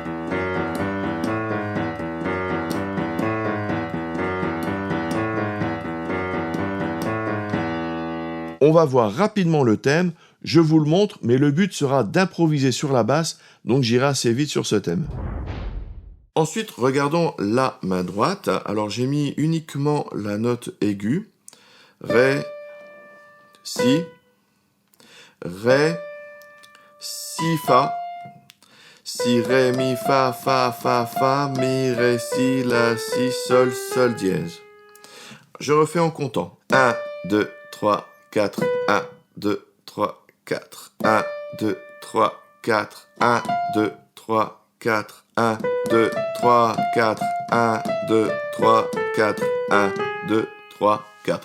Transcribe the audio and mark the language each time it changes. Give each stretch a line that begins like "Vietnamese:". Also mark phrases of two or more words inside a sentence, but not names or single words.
French: On va voir rapidement le thème, je vous le montre, mais le but sera d'improviser sur la basse, donc j'irai assez vite sur ce thème. Ensuite, regardons la main droite. Alors j'ai mis uniquement la note aiguë, Ré, Si, Ré, Si, Fa, Si, Ré, Mi, Fa, Fa, Fa, Fa, Mi, Ré, Si, La, Si, Sol, Sol dièse. Je refais en comptant. 1, 2, 3, 4, 1, 2, 3, 4, 1, 2, 3, 4, 1, 2, 3, 4, 1, 2, 3, 4, 1, 2, 3, 4, 1, 2, 3, 4.